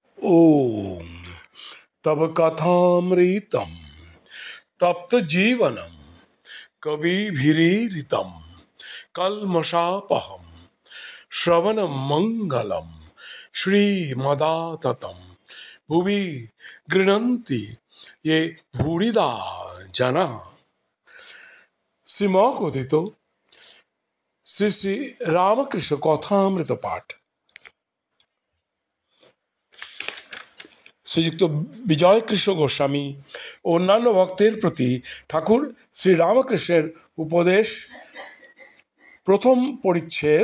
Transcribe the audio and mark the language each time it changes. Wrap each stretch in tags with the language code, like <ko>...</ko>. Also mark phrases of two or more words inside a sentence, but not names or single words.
<sa>ओम तब कथामृतम तप्त जीवनम कविभिरीरितम कल्मषापहम श्रवण मंगलम श्रीमदाततम भुवि गृह्णन्ति ये भूरिदा जना।</sa> <bn>শ্রীমকথিত শ্রী শ্রী রামকৃষ্ণ কথামৃত পাঠ। শ্রীযুক্ত বিজয় কৃষ্ণ গোস্বামী ও অন্যান্য ভক্তের প্রতি ঠাকুর শ্রী রামকৃষ্ণের উপদেশ, প্রথম পরিচ্ছেদ।</bn>